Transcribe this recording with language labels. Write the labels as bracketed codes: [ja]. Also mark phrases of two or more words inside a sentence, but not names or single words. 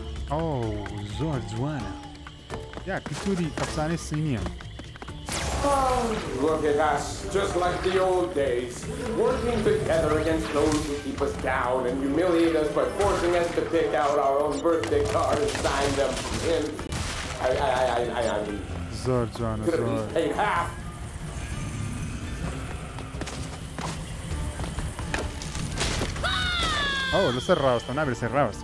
[ckb] ئەو زۆر جوانە یا کلتوری ئەفسانەی سینیە. [en] Oh, look at us, just like the old days, working together against those who keep us down and humiliate us by forcing us to pick out our own birthday card and sign them in. I mean, [ckb] زۆر جوانە زۆر. [en] Paid half. [ckb] ئەو لەسەر ڕاوەستە نابێت لەسەر ڕاوەستی.